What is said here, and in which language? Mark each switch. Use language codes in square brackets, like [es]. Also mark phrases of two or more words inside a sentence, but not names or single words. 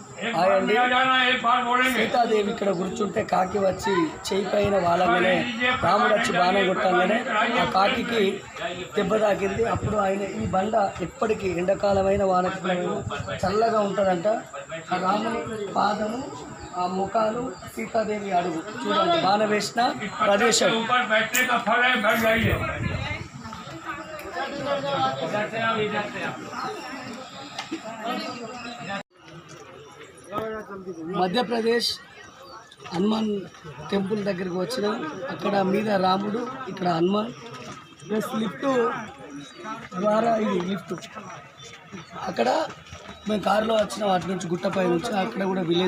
[hi] एक [te] హాయ్ [hi] बार [te] అండి. [hi] में आ जाना, एक बार बोलेंगे। [te] సీతాదేవి ఇక్కడ కూర్చుంటే కాకి వచ్చి చేయి పైన వాలంగానే రాముడు వచ్చి బాణం కొట్టంగానే ఆ కాకికి దెబ్బ తాకింది. అప్పుడు ఆయన ఈ బండ ఎప్పటికీ ఎండాకాలమైన వానకాలమైన చల్లగా ఉంటుందంట. ఆ రాముని పాదము, ఆ ముఖాలు, సీతాదేవి అడుగు చూడండి బాణ వేసిన [hi] इस पत्थर के [te] ప్రదేశం. [hi] ऊपर बैठने का फल है, बैठ जाइए। इधर से आप, इधर से आप। [te] మధ్యప్రదేశ్ హనుమాన్ టెంపుల్ దగ్గరికి వచ్చినాం. అక్కడ మీద రాముడు, ఇక్కడ హనుమాన్ [en] plus lift [te] ద్వారా ఇది లిఫ్ట్. అక్కడ మేము కారులో వచ్చినాం, అటు నుంచి గుట్టపై నుంచి.